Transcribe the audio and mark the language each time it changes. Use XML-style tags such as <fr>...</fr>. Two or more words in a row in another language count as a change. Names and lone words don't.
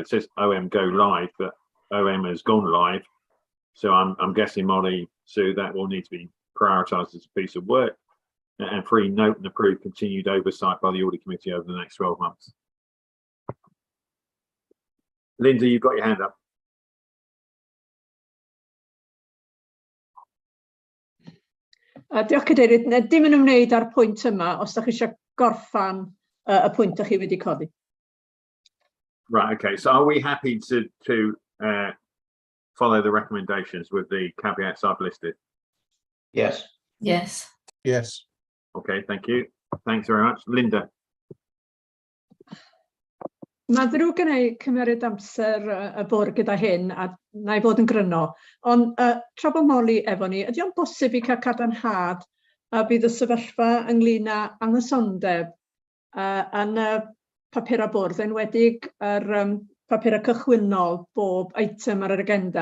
<en>It says OM go live, but OM has gone live. So I'm guessing, Molly, Sue, that will need to be prioritised as a piece of work. And 3, note and approve continued oversight by the audit committee over the next 12 months. Linda, you've got your hand up.</en> <cy>Diolch Cadeirydd, dim yn ymwneud â'r pwynt yma os ydych chi eisiau gorffan y pwynt ydych chi wedi codi.</cy> <en>Right, okay, so are we happy to follow the recommendations with the caveats I've listed? Yes. Yes. Yes. Okay, thank you. Thanks very much. Linda.</en> <cy>Mae ddrwg gen i cymeryd amser y bwrdd gyda hyn a na i fod yn gryno, ond tra bod Molly efo ni, ydy o'n bosib i cael cadarnhad a bydd y sefyllfa ynglyn â anghysondeb yn y papura bwrdd, enwedig yr papura cychwynnol bob eitem ar yr agenda.</cy>